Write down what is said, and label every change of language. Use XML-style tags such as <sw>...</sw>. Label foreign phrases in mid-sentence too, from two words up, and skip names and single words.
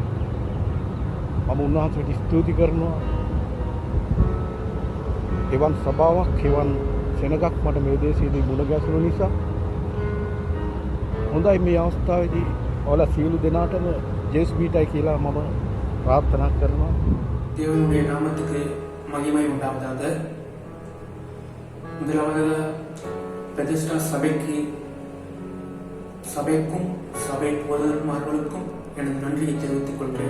<si>මම උන්වහන්සේට ස්තුති කරනවා. එවන් සභාවක්, එවන් සෙනගක් මට මේ දේශයේදී මුණ ගැසුණු නිසා හොඳයි. මේ අවස්ථාවේදී ඔයාලා සියලු දෙනාටම ජේස්බීටයි කියලා මම பிரார்த்தனா කරනවා.</si> <ta>தேவனுடைய நாமத்துக்கு மகிமை உண்டாவதாக. முதலாவது பெதெஸ்டா சபைக்கு சபைக்கும் சபை போதகர்களுக்கும் எனது நன்றியை தெரிவித்துக் கொள்கிறேன்.</ta>